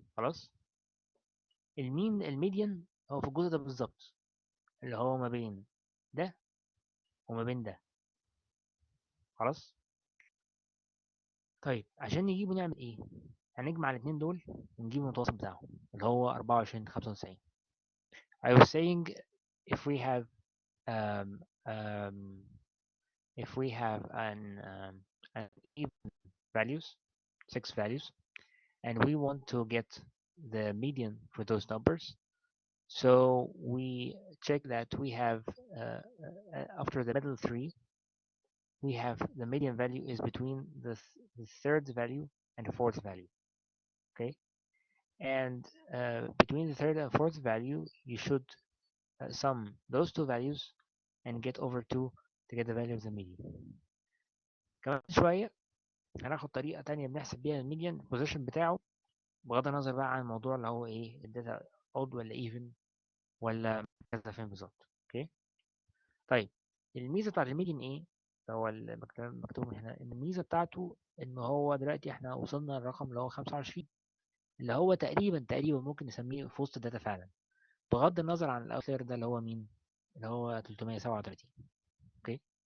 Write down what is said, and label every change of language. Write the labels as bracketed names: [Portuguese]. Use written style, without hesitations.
[Arabic] خلاص، الميديان هو في الجزء ده بالظبط، اللي هو ما بين ده وما بين ده. خلاص. طيب عشان نجيبه نعمل ايه؟ هنجمع الاتنين دول ونجيب المتوسط بتاعهم اللي هو 24.95. [English] I was saying if we have um, um, if we have an even values, six values, and we want to get the median for those numbers, so we check that we have after the middle three, we have the median value is between the third value and the fourth value. Okay, and between the third and fourth value, you should sum those two values and get over 2 to get the value of the median. [Arabic] كمان شوية هناخد طريقة تانية بنحسب بيها الميديان بوزيشن بتاعه، بغض النظر بقى عن الموضوع اللي هو ايه الداتا odd ولا even ولا كذا فين بالظبط. اوكي. طيب الميزة بتاعت الميديان ايه؟ هو مكتوب هنا ان الميزة بتاعته ان هو دلوقتي احنا وصلنا للرقم اللي هو 25، اللي هو تقريبا ممكن نسميه في وسط الداتا فعلا، بغض النظر عن الاوتلاير ده اللي هو مين، اللي هو 337. اوكي.